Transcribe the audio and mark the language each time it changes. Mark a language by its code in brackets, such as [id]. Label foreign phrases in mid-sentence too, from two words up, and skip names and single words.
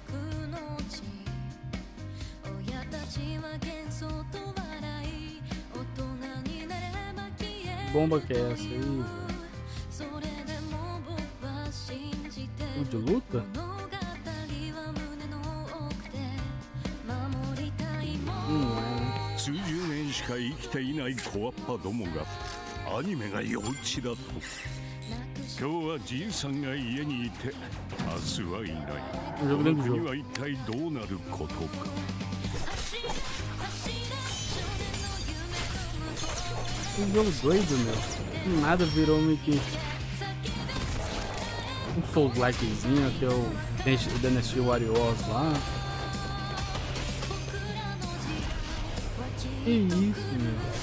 [pt] Bomba que é essa aí, velho? O de luta? Não é. [ja] 数十年しか生きていない小っぱどもがアニメが幼稚だと。今日はじいさんが家にいて明日はいない。この国は一体どうなることか。 [pt] Um jogo doido, meu. Nada virou meio que um Souls-likezinho, que é o Dynasty Warriors lá. Que isso, meu.